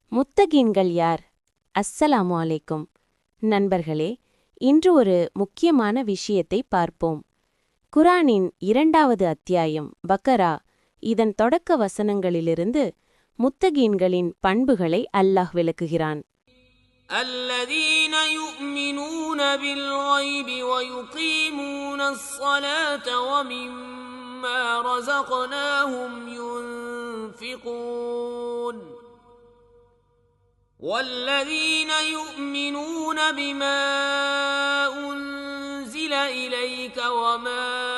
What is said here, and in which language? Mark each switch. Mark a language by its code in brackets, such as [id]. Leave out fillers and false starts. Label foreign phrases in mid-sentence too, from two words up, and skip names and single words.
[ta] முத்தகீன்கள் யார்? [ar] السلام عليكم. [ta] நண்பர்களே, இன்று ஒரு முக்கியமான விஷயத்தை பார்ப்போம். குரானின் 2வது அத்தியாயம் பக்கரா, இதன் தொடக்க வசனங்களிலிருந்து முத்தகீன்களின் பண்புகளை அல்லாஹ் விளக்குகிறான். [ar] الذين يؤمنون بالغيب ويقيمون الصلاة ومما رزقناهم ينفقون والذين يؤمنون بما أنزل إليك وما